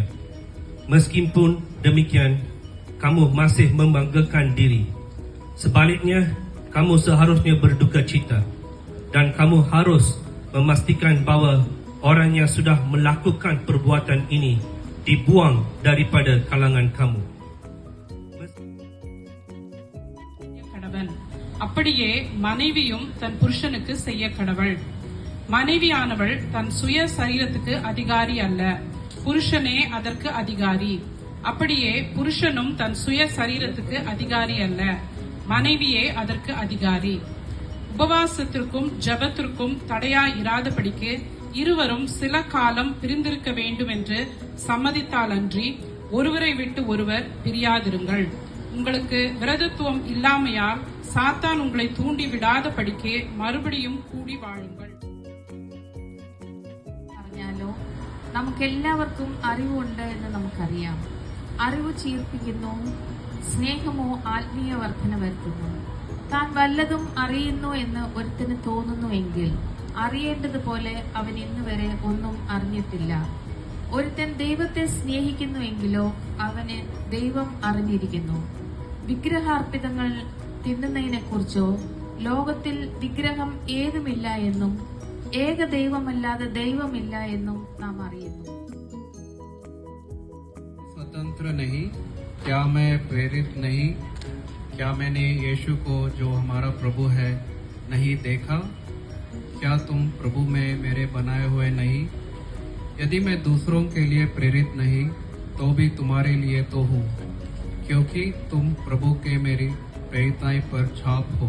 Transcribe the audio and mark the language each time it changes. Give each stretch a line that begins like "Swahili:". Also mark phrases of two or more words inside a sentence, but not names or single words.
Malay: Meskipun demikian, kamu masih membanggakan diri. Sebaliknya, kamu seharusnya berduka cita dan kamu harus memastikan bahawa orang yang sudah melakukan perbuatan ini dibuang daripada kalangan kamu.
Tamil: அப்படியே மனைவியும் தன் புருஷனுக்கு செய்ய கடவள். மனைவியானவள் தன் சுய சரீரத்துக்கு அதிகாரி அல்ல, புருஷனே அதற்கு அதிகாரி. அப்படியே புருஷனும் தன் சுய சரீரத்துக்கு அதிகாரி அல்ல, மனைவியே அதற்கு அதிகாரி. உபவாசத்திற்கும் ஜெபத்திற்கும் தடையாய் இராதபடிக்கு இருவரும் சில காலம் பிரிந்திருக்க வேண்டும் என்று சம்மதித்தாலன்றி ஒருவரை விட்டு ஒருவர் பிரியாதிருங்கள். உங்களுக்கு விரதத்துவம் இல்லாமையால் சாத்தான் உங்களை தூண்டி விடாதபடிக்கு மறுபடியும் கூடி வாழுங்கள்.
Malayalam: പറഞ്ഞാലോ നമുക്കെല്ലാവർക്കും അറിവുണ്ട് എന്ന് നമുക്കറിയാം. അറിവ് ചീർപ്പിക്കുന്നു, സ്നേഹമോ ആത്മീയ വർധന വരുത്തുന്നു. താൻ വല്ലതും അറിയുന്നു എന്ന് ഒരുത്തിന് തോന്നുന്നുവെങ്കിൽ അറിയേണ്ടതുപോലെ അവൻ ഇന്നുവരെ ഒന്നും അറിഞ്ഞിട്ടില്ല. ഒരുത്തൻ ദൈവത്തെ സ്നേഹിക്കുന്നുവെങ്കിലോ അവന് ദൈവം അറിഞ്ഞിരിക്കുന്നു. വിഗ്രഹാർപ്പിതങ്ങൾ തിന്നുന്നതിനെ കുറിച്ചോ ലോകത്തിൽ വിഗ്രഹം ഏതുമില്ല എന്നും ഏക ദൈവമല്ലാതെ ദൈവമില്ല എന്നും നാം അറിയുന്നു.
Hindi: स्वतंत्र नहीं, क्या मैं प्रेरित नहीं? क्या मैंने यीशु को जो हमारा प्रभु है नहीं देखा? क्या तुम प्रभु में मेरे बनाए हुए नहीं? यदि मैं दूसरों के लिए प्रेरित नहीं तो भी तुम्हारे लिए तो हूँ, क्योंकि तुम प्रभु के मेरी प्रेरिताई पर छाप हो.